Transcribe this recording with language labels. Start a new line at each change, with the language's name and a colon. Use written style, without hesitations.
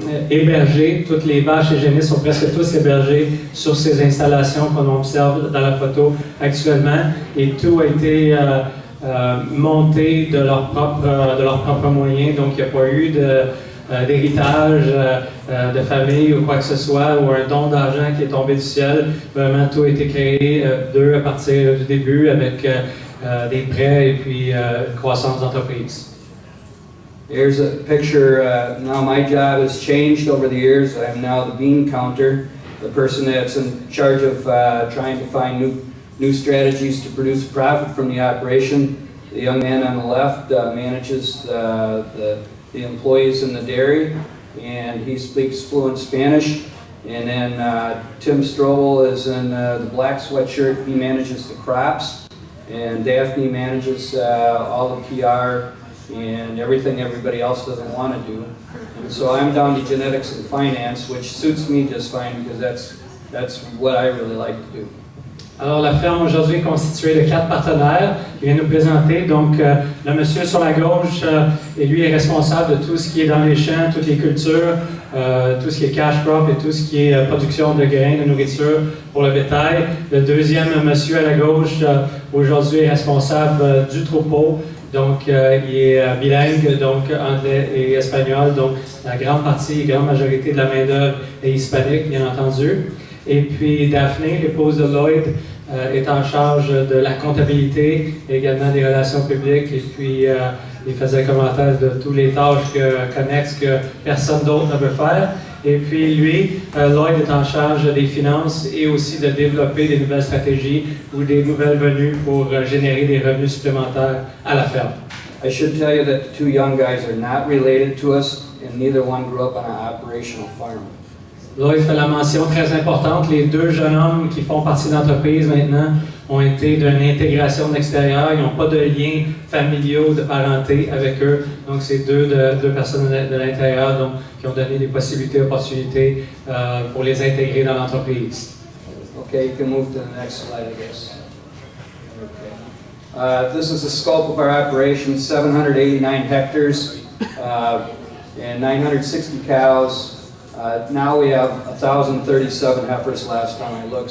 French: hébergé, toutes les vaches et génisses sont presque tous hébergés sur ces installations qu'on observe dans la photo actuellement, et tout a été monté de leurs propres moyens, donc il n'y a pas eu d'héritage de famille ou quoi que ce soit, ou un don d'argent qui est tombé du ciel. Vraiment, tout a été créé d'eux à partir du début avec des prêts et puis croissance d'entreprise.
English: Here's a picture. Now my job has changed over the years. I'm now the bean counter, the person that's in charge of trying to find new strategies to produce profit from the operation. The young man on the left manages the employees in the dairy, and he speaks fluent Spanish. And then Tim Strobel is in the black sweatshirt. He manages the crops, and Daphne manages all the PR and everything everybody else doesn't want to do. And so I'm down to genetics and finance, which suits me just fine because that's what I really like to do.
French: Alors, la ferme aujourd'hui est constituée de 4 partenaires qui viennent nous présenter. Donc, le monsieur sur la gauche, et lui est responsable de tout ce qui est dans les champs, toutes les cultures, tout ce qui est cash crop et tout ce qui est production de grains, de nourriture pour le bétail. Le deuxième monsieur à la gauche, aujourd'hui, est responsable du troupeau. Donc, il est bilingue, donc anglais et espagnol. Donc, la grande majorité de la main-d'œuvre est hispanique, bien entendu. Et puis Daphné, l'épouse de Lloyd, est en charge de la comptabilité, également des relations publiques, et puis il faisait commentaire de toutes les tâches connexes que personne d'autre ne peut faire. Et puis lui, Lloyd est en charge des finances et aussi de développer des nouvelles stratégies ou des nouvelles venues pour générer des revenus supplémentaires à la ferme.
English: I should tell you that the two young guys are not related to us, and neither one grew up on an operational farm.
French: Lloyd fait la mention très importante, les deux jeunes hommes qui font partie de l'entreprise maintenant ont été d'une intégration de l'extérieur, ils n'ont pas de liens familiaux, de parenté avec eux, donc c'est deux personnes de l'intérieur qui ont donné des possibilités, opportunités pour les intégrer dans l'entreprise.
English: Okay, you can move to the next slide, I guess. Okay. This is the scope of our operation, 789 hectares and 960 cows. Now we have 1,037 heifers last time I looked.